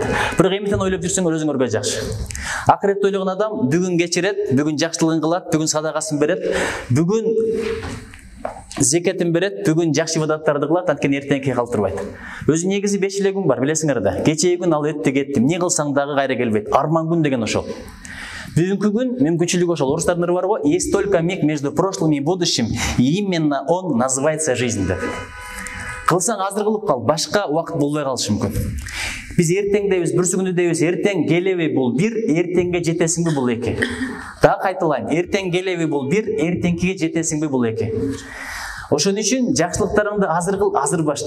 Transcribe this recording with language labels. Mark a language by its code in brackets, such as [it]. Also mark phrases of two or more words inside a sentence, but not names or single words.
[ky] Бирок эмитен ойлоп жүрсөңөр өзүңөргө жакшы. Акырет ойлогон адам бүгүн кечирет, бүгүн жакшылыгын кылат, бүгүн садагасын берет, бүгүн зекетин берет, бүгүн жакшы ибадаттарды кылат, анткени эртеңки калтырбайт. Өзү негизи 5 эле күн бар, билесиңер да. Кечеги күн ал өттү кетти, эмне кылсаң дагы кайра келбейт. Арман күн деген ошол. Бүгүнкү күн мүмкүнчүлүгү ошол. Орустардын ыры барго: [ru] есть только миг между прошлым и будущим, и именно он называется жизнь деп. [ky] Кылсаң азыр кылып кал, башка убакыт болбой калышы мүмкүн. Биз эртең дейбиз, бүрсүгүндү дейбиз, эртең келеби бул бир, эртеңге жетесиңби бул эки. Дагы кайталайм, эртең келеби бул бир, эртеңкиге жетесиңби бул эки. Ошон үчүн жакшылыктарыңды азыр кыл, азыр башта.